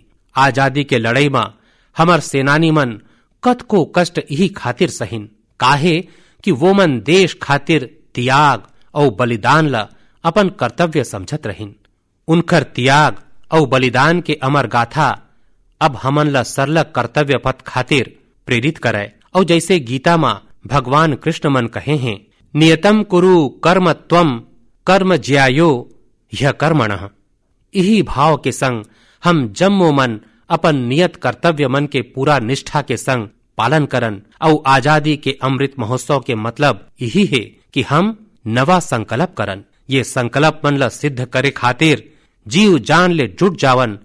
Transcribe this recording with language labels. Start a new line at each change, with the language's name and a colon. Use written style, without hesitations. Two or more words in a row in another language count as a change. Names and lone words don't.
Chhattisgarhi: आजादी के लड़ाई में हमर सेनानी मन कत को कष्ट यही खातिर सहिन, काहे कि वो मन देश खातिर त्याग और बलिदान ला अपन कर्तव्य समझत रहिन। उनकर त्याग और बलिदान के अमर गाथा अब हमन ला सरलग कर्तव्य पथ खातिर प्रेरित करे। और जैसे गीता माँ भगवान कृष्ण मन कहे हैं,
Sanskrit: नियतम कुरु कर्म त्वम कर्म ज्यायो यह कर्मणः।
Chhattisgarhi: यही भाव के संग हम जम्मो मन अपन नियत कर्तव्य मन के पूरा निष्ठा के संग पालन करन। और आजादी के अमृत महोत्सव के मतलब यही है कि हम नवा संकल्प करन। ये संकल्प मन ला सिद्ध करे खातिर जीव जान ले जुट जावन।